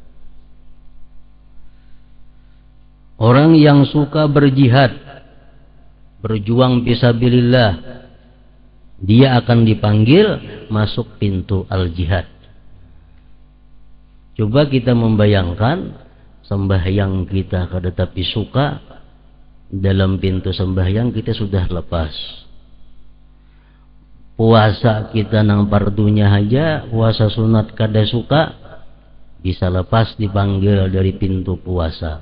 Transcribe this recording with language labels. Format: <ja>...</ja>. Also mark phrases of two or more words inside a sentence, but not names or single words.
<id>Orang yang suka berjihad, berjuang fisabilillah, dia akan dipanggil masuk pintu Al-Jihad. Coba kita membayangkan sembahyang kita kada tapi suka, dalam pintu sembahyang kita sudah lepas. Puasa kita nang fardunya aja, puasa sunat kada suka, bisa lepas dipanggil dari pintu puasa.</id>